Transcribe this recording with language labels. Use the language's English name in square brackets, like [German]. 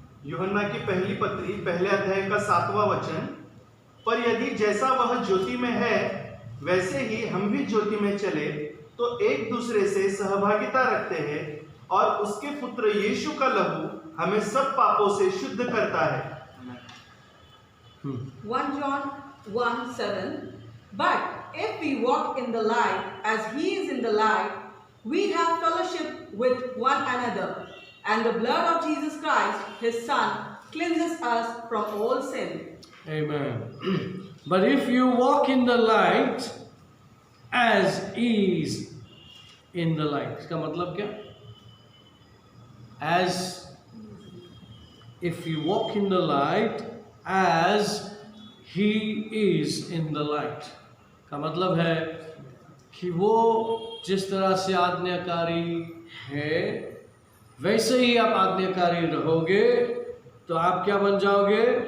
[Hindi] यूहन्ना की पहली पत्री पहले अध्याय का 7वां वचन, पर यदि जैसा वह ज्योति में है वैसे ही हम भी ज्योति में चले तो एक दूसरे से सहभागिता रखते हैं और उसके पुत्र यीशु का लहू हमें सब पापों से शुद्ध करता है। [English] 1 John 1:7. But if we walk in the light as he is in the light, we have fellowship with one another, and the blood of Jesus Christ, his Son, cleanses us from all sin. Amen. But if you walk in the light as he is in the light, [Hindi] इसका मतलब क्या? [English] As if you walk in the light [Hindi] as he is in the light, का मतलब है कि वो जिस तरह से आज्ञाकारी है वैसे ही आप आज्ञाकारी रहोगे तो आप क्या बन जाओगे?